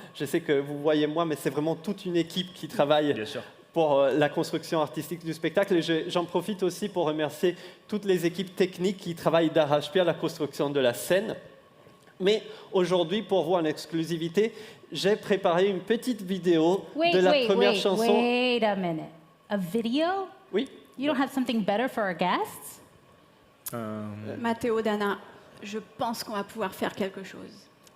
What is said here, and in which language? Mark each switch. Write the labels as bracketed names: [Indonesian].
[French] Je sais que vous voyez moi, mais c'est vraiment toute une équipe qui travaille pour la construction artistique du spectacle. Et j'en profite aussi pour remercier toutes les équipes techniques qui travaillent d'arrache-pied à la construction de la scène. Mais aujourd'hui, pour vous en exclusivité, j'ai préparé une petite vidéo de la première chanson. [English] Wait a minute. A video? [French] Oui. [English] You don't have something better for our guests? [French] Matteo, Dana, je pense qu'on va pouvoir faire quelque chose.